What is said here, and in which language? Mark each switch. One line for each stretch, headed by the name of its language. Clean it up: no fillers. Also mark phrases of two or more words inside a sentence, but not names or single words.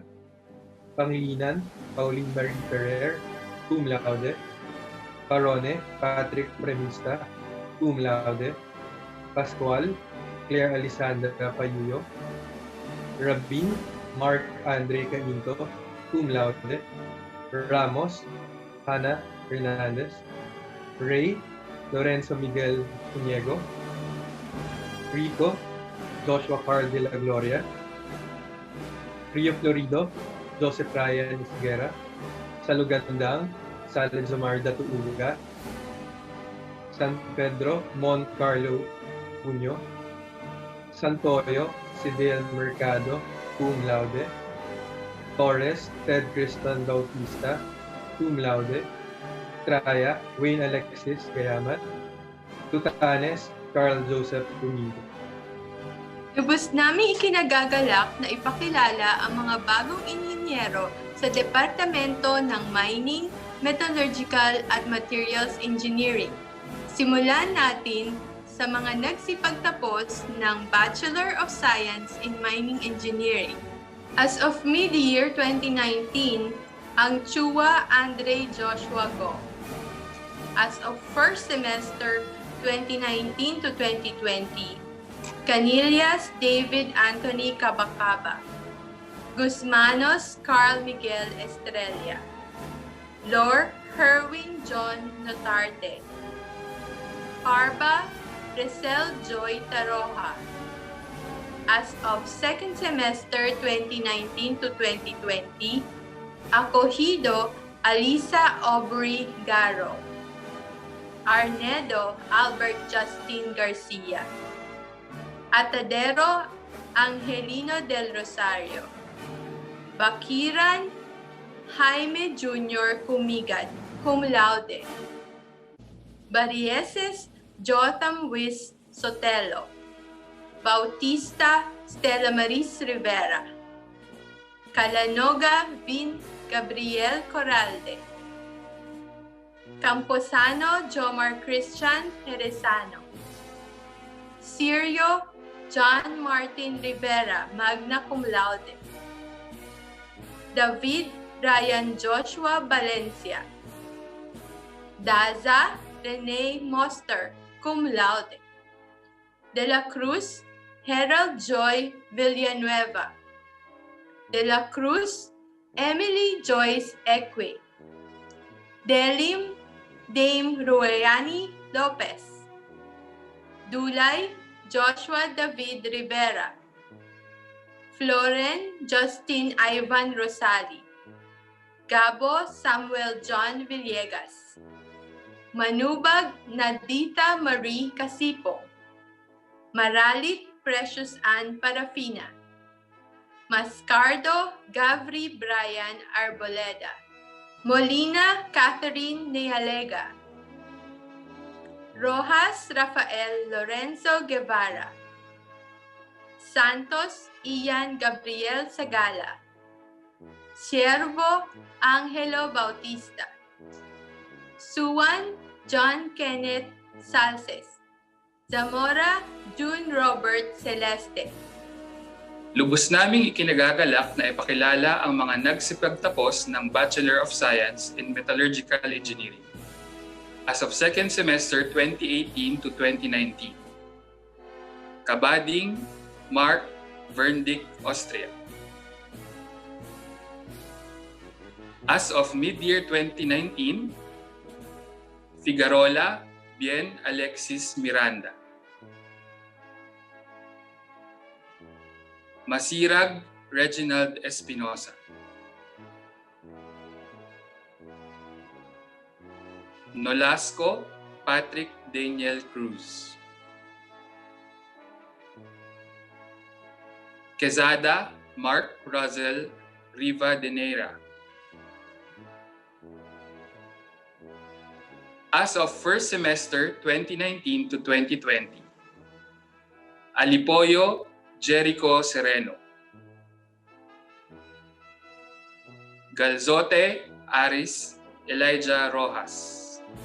Filipino: Pangilinan, Pauline Marie Ferrer,
Latin: cum laude.
Filipino: Parone, Patrick Premista,
Latin: cum laude.
Filipino: Pascual, Claire Alessandra Payuyo. Rabin, Mark Andre Caminto,
Latin: cum laude.
Filipino: Ramos, Hannah Hernandez. Ray, Lorenzo Miguel Cuniego. Rico, Joshua Carl de la Gloria. Rio Florido, Joseph Ryan Isguera. Salugandang, Salad Zomar Datuuga. San Pedro, Mont Carlo Puño. Santoyo, Sidel Mercado,
Latin: cum laude.
Filipino: Torres, Ted Criston Bautista,
Latin: cum laude.
Filipino: Traya, Wayne Alexis Gayamat. Tutanes, Carl Joseph Domingo. Lubos naming ikinagagalak na ipakilala ang mga bagong inhinyero sa Departamento ng Mining, Metallurgical at Materials Engineering. Simulan natin sa mga nagsipagtapos ng
English: Bachelor of Science in Mining Engineering. As of mid-year 2019,
Filipino: ang Chua Andre Joshua Go.
English: As of first semester 2019 to 2020,
Filipino: Canillas David Anthony Cabacaba. Guzmanos Carl Miguel Estrella. Lor Herwin John Notarte. Parba Resel Joy Taroja.
English: As of second semester 2019 to 2020,
Filipino: Acogido Alisa Aubrey Garo. Arnedo Albert Justin Garcia. Atadero Angelino del Rosario. Bakiran Jaime Jr. Kumigad,
Latin: cum laude.
Filipino: Barrieses Jotham Wis Sotelo. Bautista Stella Maris Rivera. Calanoga Vin Gabriel Corralde. Camposano Jomar Christian Jerezano. Sirio John Martin Rivera,
Latin: magna cum laude.
Filipino: David Ryan Joshua Valencia. Daza Rene Moster,
Latin: cum laude.
Filipino: De la Cruz Herald Joy Villanueva. De la Cruz Emily Joyce Eque. Delim Dame Ruayani Lopez. Dulay Joshua David Rivera. Floren Justin Ivan Rosali. Gabo Samuel John Villegas. Manubag Nadita Marie Casipo. Maralit Precious Ann Parafina. Mascardo Gavri Brian Arboleda. Molina Catherine Nealega. Rojas Rafael Lorenzo Guevara. Santos Ian Gabriel Sagala. Siervo Angelo Bautista. Suwan John Kenneth Salces. Zamora June Robert Celeste. Lubos naming ikinagagalak na ipakilala ang mga nagsipagtapos ng
English: Bachelor of Science in Metallurgical Engineering as of second semester 2018 to 2019.
Filipino: Kabading Mark Verdick, Austria.
English: As of mid-year 2019,
Filipino: Figueroa Bien Alexis Miranda. Masirag Reginald Espinosa. Nolasco Patrick Daniel Cruz. Quezada Mark Rosel Riva de Neira.
English: As of first semester 2019 to 2020,
Filipino: Alipoyo Jericho Sereno. Galzote Aris Elijah Rojas.